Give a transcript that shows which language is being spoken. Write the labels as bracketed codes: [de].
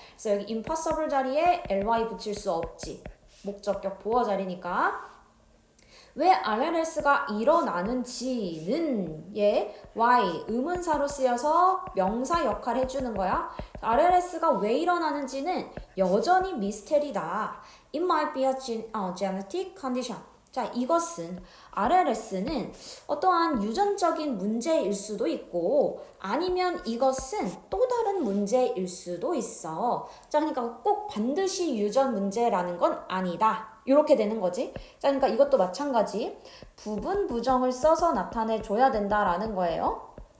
[ko] 그래서 여기 impossible 자리에 ly 붙일 수 없지. 목적격 보어 자리니까. 왜 RLS가 일어나는지는 why 의문사로 쓰여서 명사 역할을 해주는 거야. RLS가 왜 일어나는지는 여전히 미스테리다. [en] It might be a genetic condition. [ko] 자, 이것은 RLS는 어떠한 유전적인 문제일 수도 있고 아니면 이것은 또 다른 문제일 수도 있어. 자, 그러니까 꼭 반드시 유전 문제라는 건 아니다. 이렇게 되는 거지. 자, 그러니까 이것도 마찬가지. 부분 부정을 써서 나타내 줘야 된다라는 거예요.